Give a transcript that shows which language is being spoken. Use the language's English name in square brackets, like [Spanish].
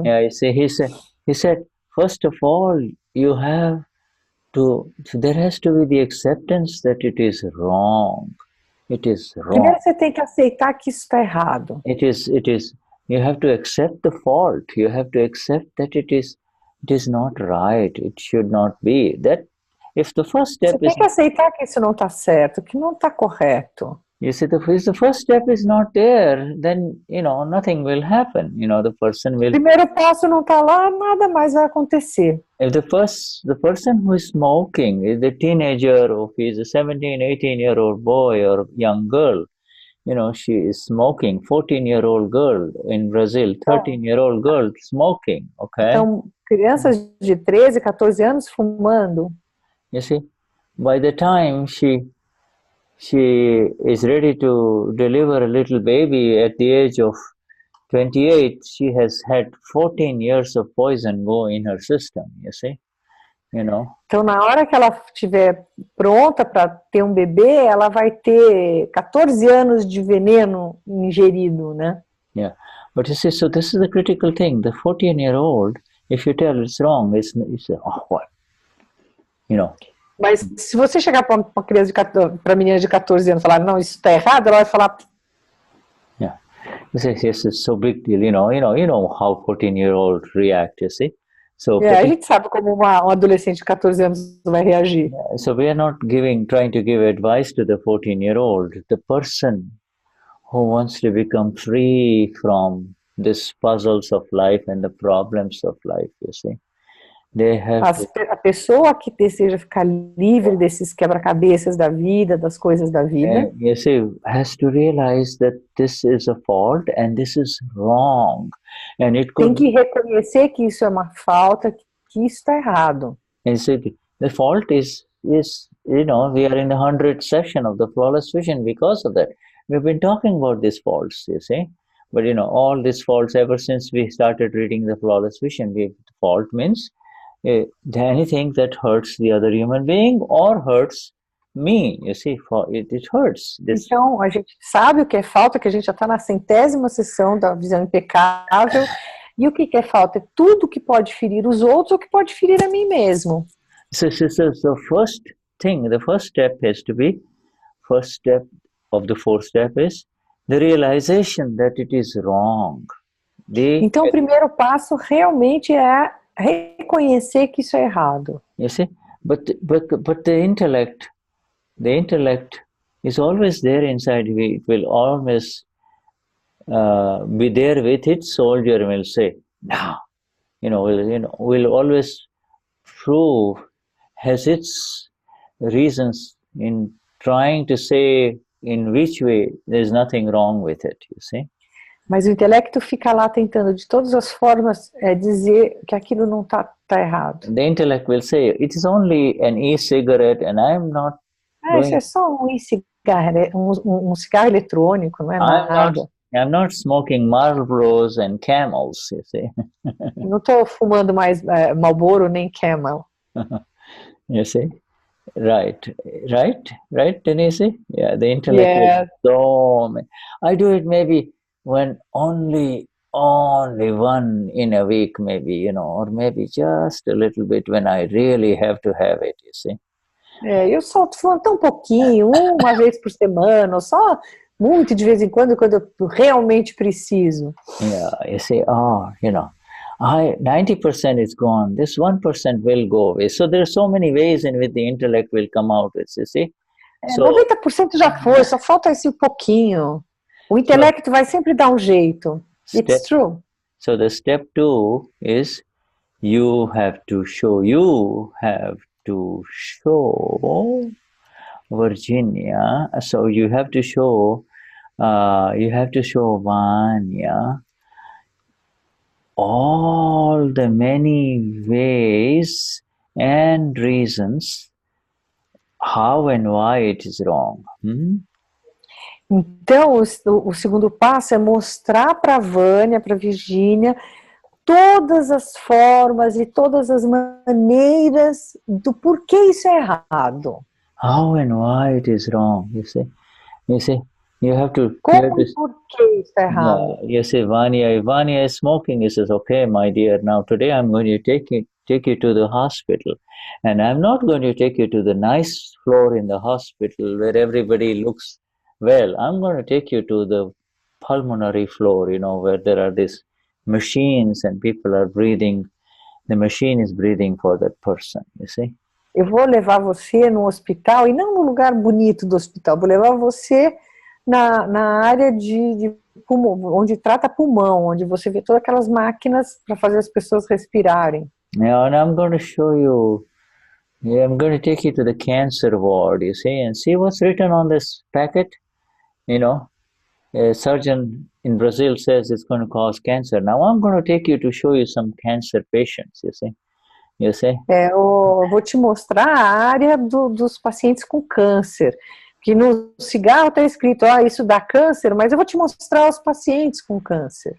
[English] Yeah, you see, he said, first of all, you have to, there has to be the acceptance that it is wrong. It is wrong. [Portuguese] Primeiro você tem que aceitar que isso está errado. [English] It is, you have to accept the fault. You have to accept that it is not right. It should not be. That, if the first [Portuguese] Você [English] step [Portuguese] tem [English] is, [Portuguese] que aceitar que isso não está certo, que não está correto. [English] you see, if the first step is not there, then, nothing will happen. The person will, [Portuguese] Primeiro passo não está lá, nada mais vai acontecer. [English] if the person who is smoking is a teenager, or if he's a 17, 18-year-old boy or young girl, she is smoking, 14-year-old girl in Brazil, 13-year-old girl smoking, okay? [Portuguese] Então, crianças de 13, 14 anos fumando. [English] You see, by the time she is ready to deliver a little baby at the age of 28, she has had 14 years of poison go in her system, you see, [Portuguese] Então, na hora que ela estiver pronta para ter um bebê, ela vai ter 14 anos de veneno ingerido, né? [English] Yeah, but you see, so this is the critical thing. The 14-year-old, if you tell it's wrong, it's oh, what? [Portuguese] Mas se você chegar para uma criança para menina de 14 anos e falar, não, isso está errado, ela vai falar... [English] Yeah, you say, yes, it's so big deal, you know how 14-year-old react, you see? So [Portuguese] a gente sabe como um adolescente de 14 anos vai reagir. [English] So we are not trying to give advice to the 14-year-old. The person who wants to become free from these puzzles of life and the problems of life, you see. [Portuguese] A pessoa que deseja ficar livre desses quebra-cabeças da vida, das coisas da vida, [English] you see, has to realize that this is a fault and this is wrong. And it [Portuguese] tem [English] could, [Portuguese] que reconhecer que isso é uma falta, que isso está errado. [English] and so the fault is, we are in the 100th session of the Flawless Vision because of that. We've been talking about these faults, you see. But, all these faults, ever since we started reading the Flawless Vision, fault means anything that hurts the other human being or hurts me, you see, it hurts. [Portuguese] Então, a gente sabe o que é falta, que a gente já está na 100ª sessão da visão impecável, e o que é falta? É tudo que pode ferir os outros ou que pode ferir a mim mesmo. [English] So first thing, the first step has to be, first step of the fourth step is the realization that it is wrong. [Portuguese] Então, o primeiro passo realmente é reconhecer que isso é errado. [English] You see, but the intellect is always there inside. It will always be there with its soldier and will say, no, will always prove, has its reasons in trying to say in which way there's nothing wrong with it, you see. [Portuguese] Mas o intelecto fica lá tentando de todas as formas dizer que aquilo não está errado. [English] The intellect will say, it is only an e-cigarette and I'm not [Portuguese] isso é só um cigarro eletrônico, não é nada. [English] I'm not smoking Marlboros and Camels, you see. [Portuguese] Não estou fumando mais Marlboro nem Camel. [English] You see? Right, Denize? Yeah, the intellect is so... I do it maybe when only one in a week, maybe, or maybe just a little bit when I really have to have it, you see. [Portuguese] Eu só fumo tão pouquinho, uma vez por semana, ou só muito de vez em quando eu realmente preciso. [English] Yeah, you see, 90% is gone, this 1% will go away. So there are so many ways in which the intellect will come out with, you see. [Portuguese] 90% já foi, só falta esse pouquinho. O intelecto vai sempre dar um jeito. [English] It's true. So the step 2 is you have to show Virginia. So you have to show Vania all the many ways and reasons how and why it is wrong. [Portuguese] Então, o segundo passo é mostrar para a Vânia, para a Virgínia, todas as formas e todas as maneiras do porquê isso é errado. [English] How and why it is wrong, you see. You have to. [Portuguese] Como e por que isso é errado? [English] You say, Vania, if Vania is smoking, he says, okay, my dear, now today I'm going to take you to the hospital. And I'm not going to take you to the nice floor in the hospital where everybody looks well. I'm going to take you to the pulmonary floor, where there are these machines and people are breathing. The machine is breathing for that person, you see. [Portuguese] Eu vou levar você no hospital, e não no lugar bonito do hospital, vou levar você na área de pulmão, onde trata pulmão, onde você vê todas aquelas máquinas para fazer as pessoas respirarem. [English] Now, and I'm going to show you, I'm going to take you to the cancer ward, you see, and see what's written on this packet. A surgeon in Brazil says it's going to cause cancer. Now I'm going to take you to show you some cancer patients, you see. [Portuguese] Eu vou te mostrar a área dos pacientes com câncer. Que no cigarro está escrito, isso dá câncer, mas eu vou te mostrar os pacientes com câncer.